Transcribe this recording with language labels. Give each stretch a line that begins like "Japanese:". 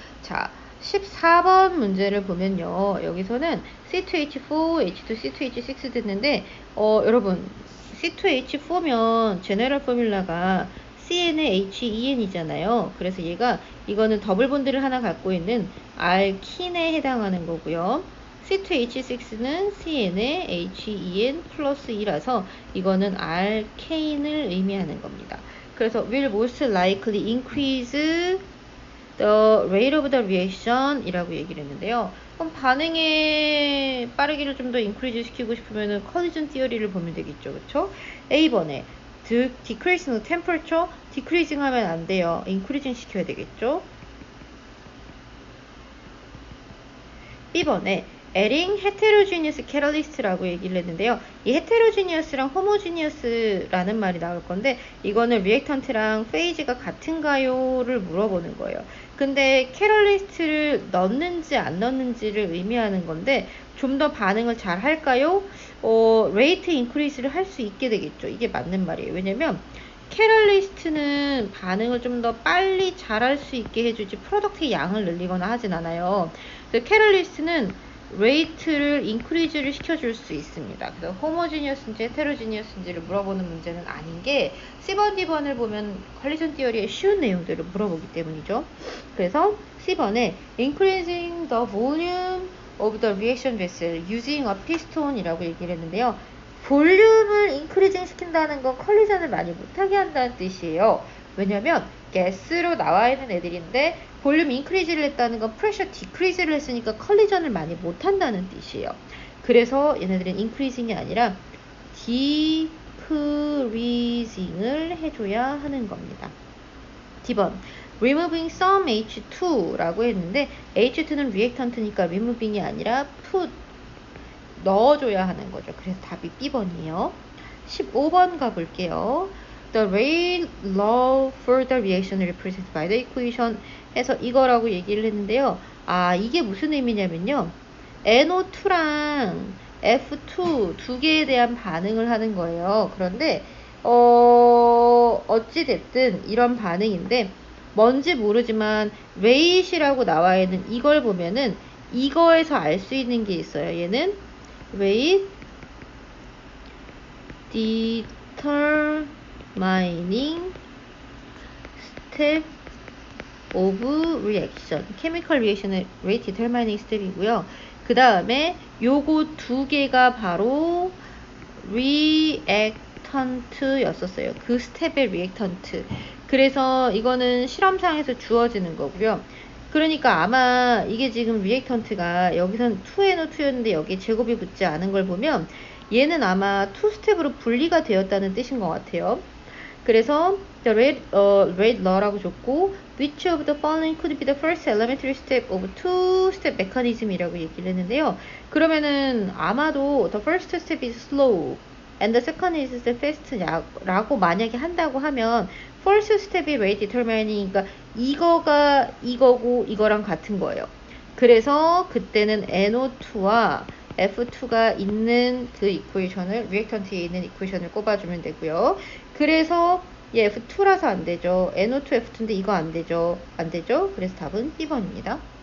Korean: 자, 14번 문제를 보면요. 여기서는 C2H4, H2, C2H6 됐는데 여러분 C2H4면 제너럴 포뮬라가 CnHEn이잖아요. 그래서 이거는 더블 본드를 하나 갖고 있는 알킨에 해당하는 거고요. C2H6는 CnHEn 플러스 2라서 이거는 알케인을 의미하는 겁니다.
English: 그래서 will most likely increase the rate of the reaction
Korean: 이라고 얘기를 했는데요. 그럼 반응의 빠르기를 좀 더 increase 시키고 싶으면 collision theory를 보면 되겠죠. 그쵸? A번에
English: decreasing the temperature,
Korean: decreasing 하면 안 돼요. increasing 시켜야 되겠죠. B번에
English: adding heterogeneous catalyst
Korean: 라고 얘기를 했는데요. 이 heterogeneous랑 homogeneous라는 말이 나올 건데, 이거는 reactant랑 phase가 같은가요를 물어보는 거예요. 근데 catalyst를 넣는지 안 넣는지를 의미하는 건데, 좀 더 반응을 잘 할까요? rate increase를 할 수 있게 되겠죠. 이게 맞는 말이에요. 왜냐면 catalyst는 반응을 좀 더 빨리 잘할 수 있게 해주지 프로덕트의 양을 늘리거나 하진 않아요. 그래서 catalyst는 레이트를 인크리즈를 시켜줄 수 있습니다. 그래서 호모지니어스인지 헤테로지니어스인지를 물어보는 문제는 아닌 게 C번, D번을 보면 컬리전 티어리의 쉬운 내용들을 물어보기 때문이죠.
English: 그래서 C번에 increasing the volume of the reaction vessel using a piston
Korean: 이라고 얘기를 했는데요. 볼륨을 인크리징 시킨다는 건 컬리전을 많이 못하게 한다는 뜻이에요. 왜냐면 가스로 나와 있는 애들인데 볼륨 인크리즈를 했다는 건 프레셔 디크리즈를 했으니까 컬리전을 많이 못한다는 뜻이에요. 그래서 얘네들은 인크리징이 아니라 디크리징을 해줘야 하는 겁니다. D번
English: removing some H2
Korean: 라고 했는데 H2는 reactant니까 removing이 아니라 put 넣어줘야 하는 거죠. 그래서 답이 B번이에요. 15번 가볼게요.
English: The rate law for the reaction represented by the equation
Korean: 해서 이거라고 얘기를 했는데요. 이게 무슨 의미냐면요. NO2랑 F2 두 개에 대한 반응을 하는 거예요. 그런데 어찌됐든 이런 반응인데 뭔지 모르지만 rate이라고 나와 있는 이걸 보면은 이거에서 알 수 있는 게 있어요.
English: 얘는 rate determining step of reaction. chemical reaction의 rate determining step이고요.
Korean: 그 다음에 요거 두 개가 바로 reactant 였었어요. 그 스텝의 reactant. 그래서 이거는 실험상에서 주어지는 거고요. 그러니까 아마 이게 지금 reactant가 여기선 2NO2였는데 여기에 제곱이 붙지 않은 걸 보면 얘는 아마 2스텝으로 분리가 되었다는 뜻인 것 같아요.
English: 그래서 the rate law라고 줬고 which of the following could be the first elementary step of two-step mechanism
Korean: 이라고 얘기를 했는데요.
English: 그러면은 아마도 the first step is slow and the second is the fast
Korean: 라고 만약에 한다고 하면
English: first step이 rate determining이니까
Korean: 이거가 이거고 이거랑 같은 거예요. 그래서 그때는 NO2와 F2가 있는 그 이퀘이션을 리액턴트에 있는 이퀘이션을 꼽아주면 되고요. 그래서 얘 F2라서 안 되죠. NO2 F2인데 이거 안 되죠. 안 되죠. 그래서 답은 B번입니다.